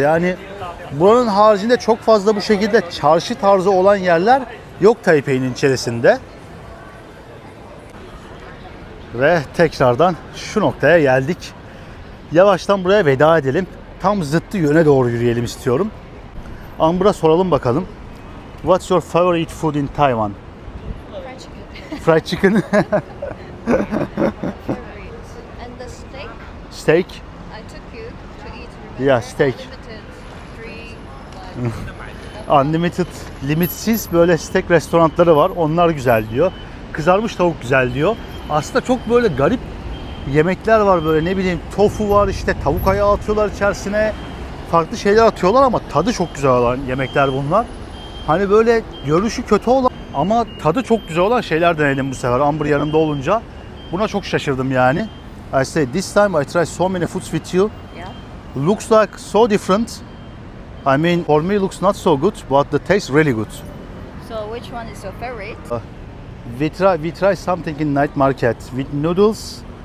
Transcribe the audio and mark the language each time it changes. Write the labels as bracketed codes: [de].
[tr] Yani buranın haricinde çok fazla bu şekilde çarşı tarzı olan yerler yok Taipei'nin içerisinde. Ve tekrardan şu noktaya geldik. Yavaştan buraya veda edelim. Tam zıttı yöne doğru yürüyelim istiyorum. Amber'a soralım bakalım. [en] What's your favorite food in Taiwan? Fried chicken. And the steak, Steak. I took you to eat. Yeah, steak. [tr] Unlimited, limitsiz böyle steak restoranları var. Onlar güzel diyor. Kızarmış tavuk güzel diyor. Aslında çok böyle garip yemekler var böyle, ne bileyim, tofu var, işte tavuk ayağı atıyorlar içerisine. Farklı şeyler atıyorlar ama tadı çok güzel olan yemekler bunlar. Hani böyle görünüşü kötü olan ama tadı çok güzel olan şeyler denedim bu sefer Amber yanımda olunca. Buna çok şaşırdım yani. [en] I say this time I try so many foods with you. Yeah. Looks like so different. I mean, for me looks not so good, but the taste really good. So which one is your favorite? We try something in night market with noodles